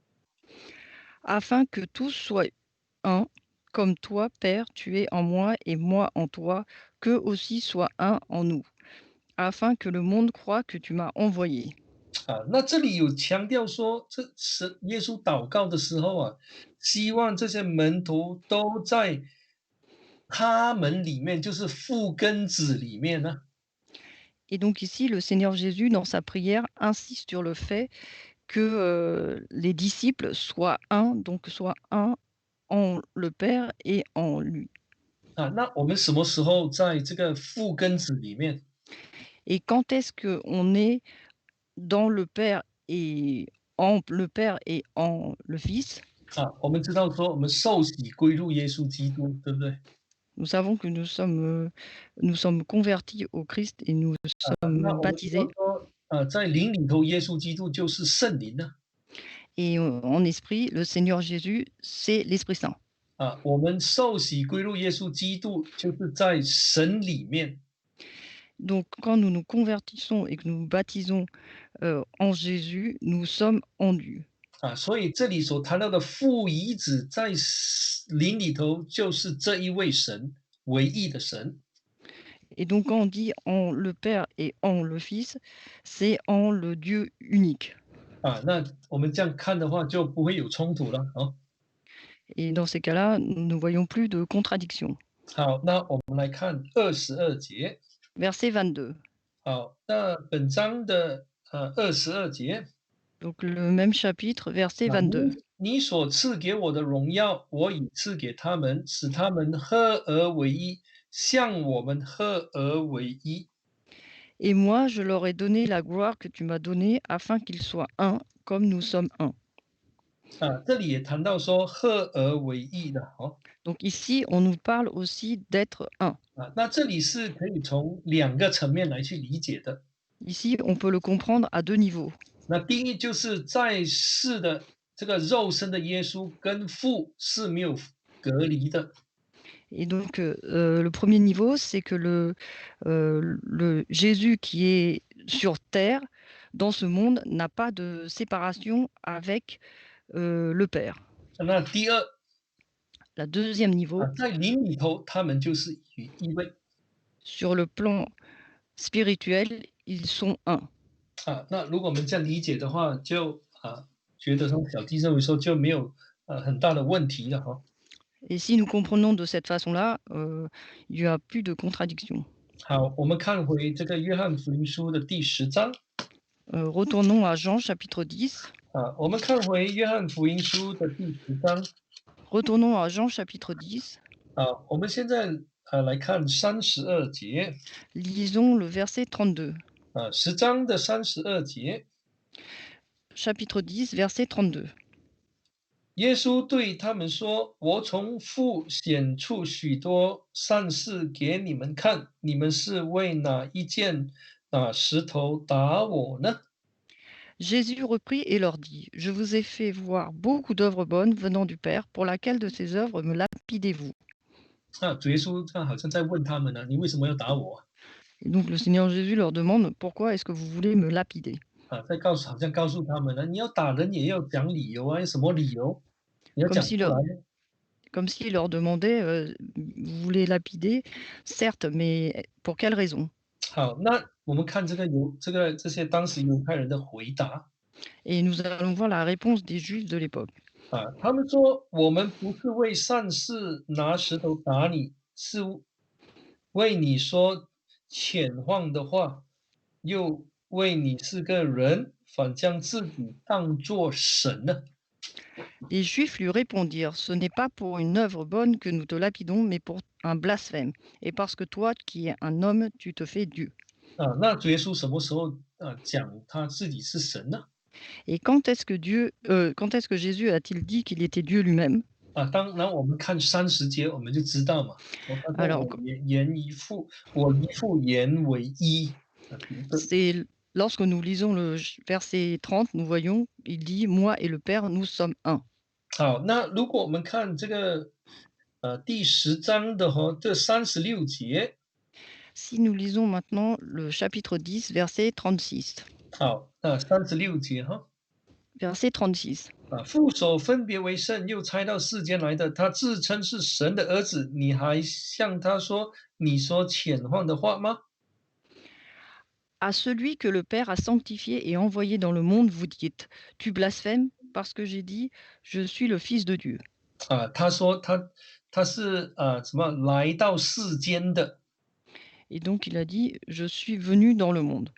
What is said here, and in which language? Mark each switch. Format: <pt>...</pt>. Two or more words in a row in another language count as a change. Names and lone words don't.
<fr>Afin que tous soient un, comme toi, Père, tu es en moi et moi en toi, qu'eux aussi soient un en nous, afin que le monde croie que tu m'as envoyé.</fr> <zh>那这里有强调说，这是耶稣祷告的时候希望这些门徒都在他们里面，就是父跟子里面呢。</zh> <fr>Et donc ici, le Seigneur Jésus, dans sa prière, insiste sur le fait que les disciples soient un, donc soient un en le Père et en lui.</fr> <zh>那我们什么时候在这个父跟子里面？</zh> <fr>Et quand est-ce qu'on est dans le Père et en le Père et en le Fils?</fr> <zh>我们知道说我们受洗归入耶稣基督，对不对？</zh> <fr>Nous savons que nous sommes convertis au Christ et nous</fr> <zh>那</zh> <fr>sommes</fr> <zh>我们知道</zh> <fr>baptisés.</fr> <zh>说，在灵里头，耶稣基督就是圣灵呢。</zh> <fr>Et en esprit, le Seigneur Jésus, c'est l'Esprit Saint.</fr> <zh>我们受洗归入耶稣基督，就是在神里面。</zh> <fr>Donc quand nous nous convertissons et que nous nous baptisons en Jésus, nous sommes en lui.</fr> <zh>所以这里所谈到的父遗子在灵里头，就是这一位神，唯一的神。</zh> <fr>Et donc quand on dit en le Père et en le Fils, c'est en le Dieu unique.</fr> <zh>那我们这样看的话，就不会有冲突了。</zh> <fr>Et dans ces cas-là, nous ne voyons plus de contradiction.</fr> <zh>好，那我们来看22节。</zh> <fr>Verset 22.</fr> <zh>好，那本章的22节。</zh> <fr>Donc le même chapitre, verset 22.</fr> <zh>你所赐给我的荣耀，我已赐给他们，使他们合而为一，像我们合而为一。</zh> <fr>Et moi, je leur ai donné la gloire que tu m'as donnée, afin qu'ils soient un, comme nous sommes un.</fr> <zh>这里也谈到说合而为一的。</zh> <fr>Donc ici, on nous parle aussi d'être un.</fr> <zh>那这里是可以从两个层面来去理解的。</zh> <fr>Ici, on peut le comprendre à deux niveaux.</fr> <zh>那第一就是在世的这个肉身的耶稣跟父是没有隔离的。</zh> <fr>Et donc, le premier niveau, c'est que le Jésus qui est sur terre, dans ce monde, n'a pas de séparation avec le Père.</fr> <zh>那第二，</zh> <fr>La deuxième niveau,</fr> <zh>在灵里头他们就是一位。</zh> <fr>sur le plan spirituel, ils sont un.</fr> <zh>那如果我们这样理解的话，就觉得说小弟认为说就没有很大的问题了。</zh> <fr>Et si nous comprenons de cette façon-là, il n'y a plus de contradiction.</fr> <zh>好，我们看回这个约翰福音书的第10章。</zh> <fr>Retournons à Jean chapitre 10.</fr> <zh>我们看回约翰福音书的第10章。</zh> <fr>Retournons à Jean chapitre 10.</fr> <zh>我们现在来看32节。</zh> <fr>Lisons le verset 32.</fr> <zh>10章的32节。</zh> <fr>Chapitre 10, verset 32.</fr> <zh>耶稣对他们说：“我从父显出许多善事给你们看，你们是为哪一件石头打我呢？”</zh> <fr>Jésus reprit et leur dit: Je vous ai fait voir beaucoup d'œuvres bonnes venant du Père, pour laquelle de ces œuvres me lapidez-vous?</fr> <zh>主耶稣这样好像在问他们呢，你为什么要打我？</zh> <fr>Et donc le Seigneur Jésus leur demande: Pourquoi est-ce que vous voulez me lapider?</fr> <zh>好像告诉他们呢，你要打人也要讲理由有什么理由？你要</zh> <fr>Comme</fr> <zh>讲</zh> <fr>s'il</fr> <zh>出</zh> <fr>leur,</fr> <zh>来。</zh> <fr>comme s'il leur demandait: Vous voulez lapider? Certes, mais pour quelle raison?</fr> <zh>好，那我们看这些当时犹太人的回答。</zh> <fr>Et nous allons voir la réponse des Juifs de l'époque.</fr> <zh>他们说我们不是为善事拿石头打你，是为你说浅谎的话，又为你是个人，反将自己当作神呢。</zh> <fr>Les Juifs lui répondirent: Ce n'est pas pour une œuvre bonne que nous te lapidons, mais pour un blasphème, et parce que toi, qui es un homme, tu te fais Dieu.</fr> <zh>那主耶稣什么时候讲他自己是神呢？</zh> <fr>Et quand est-ce que Jésus a-t-il dit qu'il était Dieu lui-même?</fr> <zh>当然我们看30节我们就知道嘛。他说</zh> <fr>Alors,</fr> <zh>我一父言为一。彼得。</zh> <fr>c'est lorsque nous lisons verset 30, nous voyons, il dit: Moi et le Père, nous sommes un.</fr> <zh>好，那如果我们看这个第10章的这36节。</zh> <fr>Si nous lisons maintenant le chapitre 10, verset 36.</fr> <zh>好，36节</zh> <fr>Verset 36.</fr> <zh>父所分别为圣，又差到世间来的，他自称是神的儿子，你还向他说你说浅谎的话吗？</zh> <fr>À celui que le Père a sanctifié et envoyé dans le monde, vous dites: Tu blasphèmes parce que j'ai dit: Je suis le Fils de Dieu.</fr> <zh>他说他是什么来到世间的。</zh> <fr>Et donc il a dit: Je suis venu dans le monde.</fr>